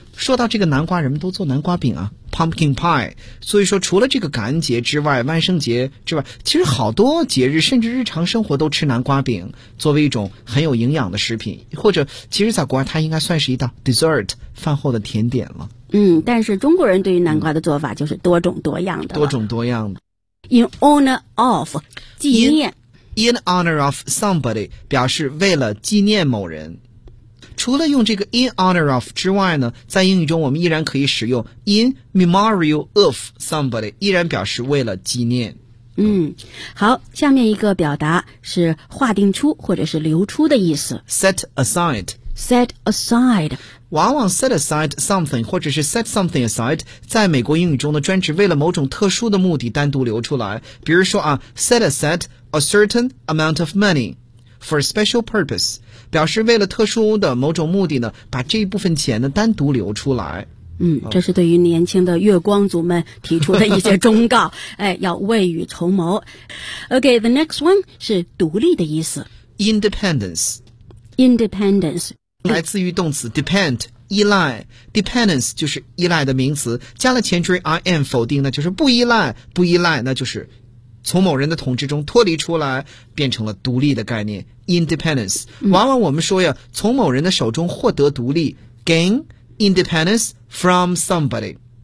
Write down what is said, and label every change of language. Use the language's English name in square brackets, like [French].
[Chinese] 说到这个南瓜，人们都做南瓜饼啊 ，pumpkin pie。所以说，除了这个感恩节之外，万圣节之外，其实好多节日甚至日常生活都吃南瓜饼，作为一种很有营养的食品，或者其实在国外它应该算是一道 dessert 饭后的甜点了。嗯，但是中国人对于南瓜的做法就是多种多样的，多种多样的。 [English] In honor of [Chinese] 纪念 [English] in honor of somebody [Chinese] 表示为了纪念某人。除了用这个 in honor of 之外呢，在英语中我们依然可以使用 [English] in memorial of somebody， [Chinese] 依然表示为了纪念。嗯，好，下面一个表达是划定出或者是留出的意思， [English] set aside。 set aside [Chinese] 往往 [English] set aside something [Chinese] 或者是 [English] set something aside [Chinese] 在美国英语中的专指为了某种特殊的目的单独留出来，比如说啊 [English] set aside a certain amount of money for a special purpose， [Chinese] 表示为了特殊的某种目的呢，把这一部分钱呢单独留出来。嗯，这是对于年轻的月光族们提出的一些忠告。哎，要未雨绸缪。 [English] OK， the next one [Chinese] 是独立的意思， [English] independence。 independence [Chinese] 来自于动词 depend， 依赖。dependence 就是依赖的名词，加了前缀 im 否定，那就是不依赖，不依赖，那就是从某人的统治中脱离出来，变成了独立的概念 independence。往往我们说呀，从某人的手中获得独立 [English] gain independence from somebody。